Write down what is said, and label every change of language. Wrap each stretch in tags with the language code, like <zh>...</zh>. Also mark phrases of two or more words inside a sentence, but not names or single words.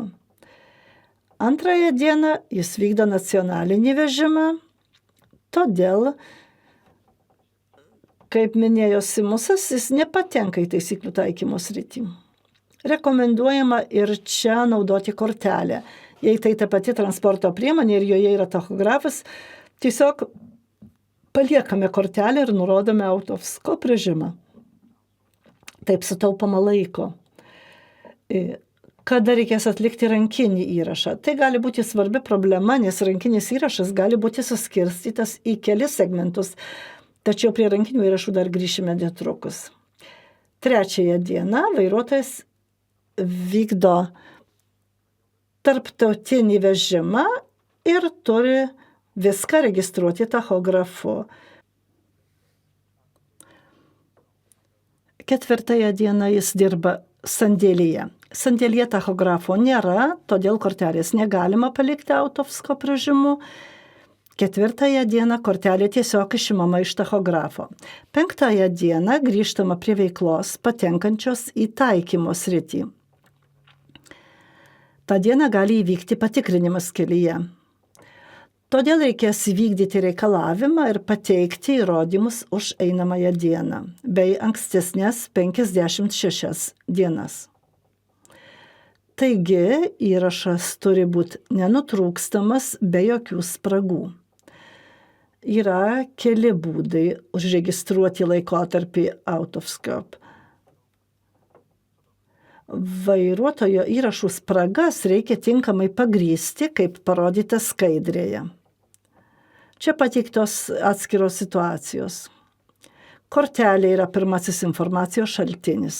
<lt>Antrąją dieną jis vykdo nacionalinį vežimą, todėl, kaip minėjo Simusas, jis nepatenka į taisyklių taikymo sritį. Rekomenduojama ir čia naudoti kortelę. Jei tai ta pati transporto priemonė ir joje yra tachografas, tiesiog paliekame kortelę ir nurodome</lt> <en>out-of-scope</en> <lt>režimą. Taip sutaupama laiko. Kada reikės atlikti rankinį įrašą? Tai gali būti svarbi problema, nes rankinis įrašas gali būti suskirstytas į kelis segmentus, tačiau prie rankinių įrašų dar grįšime netrukus. Trečiąją dieną vairuotojas vykdo tarptautinį vežimą ir turi viską registruoti tachografu. Ketvirtąją dieną jis dirba sandėlyje. Sandėlyje tachografo nėra, todėl kortelės negalima palikti</lt> <en>out-of-scope</en> <lt>režimu. Ketvirtąją dieną kortelė tiesiog išimama iš tachografo. Penktąją dieną grįžtama prie veiklos patenkančios į taikymo sritį. Ta diena gali įvykti patikrinimas kelyje. Todėl reikės įvykdyti reikalavimą ir pateikti įrodymus už einamąją dieną, bei ankstesnės 56 dienas. Taigi, įrašas turi būti nenutrūkstamas be jokių spragų. Yra keli būdai užregistruoti laikotarpį</lt> <en>out-of-scope.</en> <lt>Vairuotojo įrašų spragas reikia tinkamai pagrįsti, kaip parodyta skaidrėje. Čia pateiktos atskiros situacijos. Kortelė yra pirmasis informacijos šaltinis.</lt>